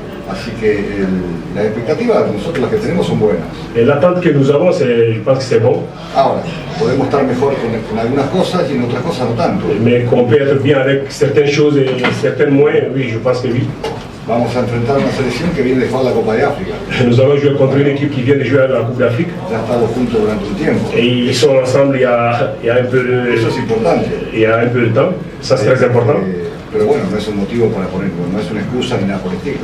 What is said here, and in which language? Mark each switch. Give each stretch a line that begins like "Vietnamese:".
Spanish: Así que las expectativas nosotros las que tenemos son buenas.
French: Et l'attente que nous avons, je pense que c'est bon,
Spanish: Ahora, podemos estar mejor con algunas cosas y en otras cosas no tanto.
French: mais qu'on peut être bien avec certaines choses et certaines moins, oui, je pense que oui.
Spanish: Vamos a enfrentar una selección que viene de jugar la Copa de África.
French: Nous allons jouer contre une équipe qui vient de jouer à la Coupe d'Afrique.
Spanish: Ya han estado juntos durante un tiempo.
French: Et ils sont ensemble il y a un peu
Spanish: Eso es importante.
French: de temps, ça c'est très important.
Spanish: Pero bueno, no es un motivo para poner, no es una excusa ni nada por el estilo.